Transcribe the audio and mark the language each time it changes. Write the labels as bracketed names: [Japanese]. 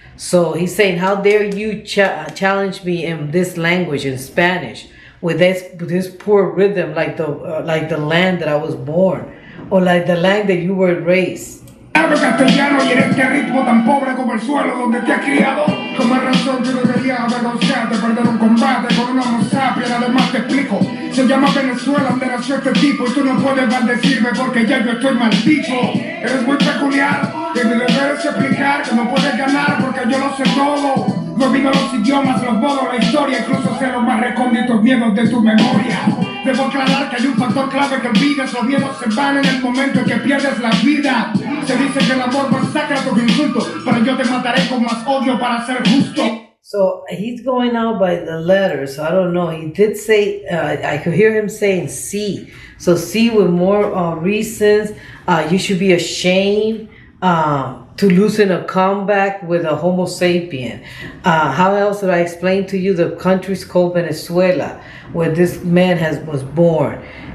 [English] So he's saying, how dare you challenge me in this language, in Spanish, with this poor rhythm, like the land that I was born, or like the land that you were raised. [Spanish] Hablo castellano y en este ritmo tan pobre como el suelo donde te has criado. Con más razón yo debería avergonzarte, perder un combate con una homo sapiens. Además te explico, se llama Venezuela donde nació este tipo, y tú no puedes maldecirme porque ya yo estoy maldito. Eres muy peculiar y mi deber es explicar que no puedes ganar porque yo lo sé todo. Domino los idiomas, los modos, la historia, incluso sé los más recónditos miedos de tu memoria. Debo aclarar que hay un factor clave que olvidas. Los miedos se van en el momento en que pierdes la vida. Se dice que el amor masacra tus insultos, pero yo te mataré con más odio para ser justo. [English] So he's going out by the letters. So I don't know. He did say, I could hear him saying C. So C with more reasons. You should be ashamed to losing a comeback with a Homo sapien. How else would I explain to you? The country's called Venezuela, where this man was born.